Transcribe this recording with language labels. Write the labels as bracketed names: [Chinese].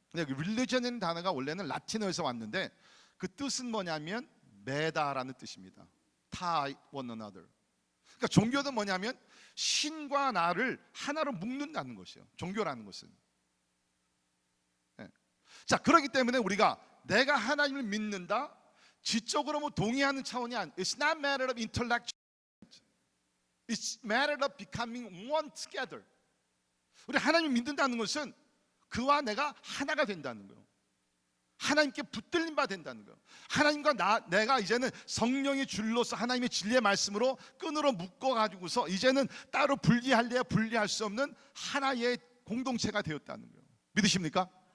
[Korean] 근데 religion이라는 단어가 원래는 라틴어에서 왔는데 그 뜻은 뭐냐면 매다라는 뜻입니다. [English] tie one another. [Korean] 그러니까 종교는 뭐냐면 신과 나를 하나로 묶는다는 것이에요. 종교라는 것은. 네. 자, 그렇기 때문에 우리가 내가 하나님을 믿는다, 지적으로 뭐 동의하는 차원이 아니에요. [English] It's not matter of intellect. It's matter of becoming one together. [Korean] 우리 하나님을 믿는다는 것은 그와 내가 하나가 된다는 거예요. 하나님께 붙들림 바 된다는 거예요. 하나님과 내가 이제는 성령의 줄로서 하나님의 진리의 말씀으로 끈으로 묶어가지고서 이제는 따로 분리할래야 분리할 수 없는 하나의 공동체가 되었다는 거예요. 믿으십니까?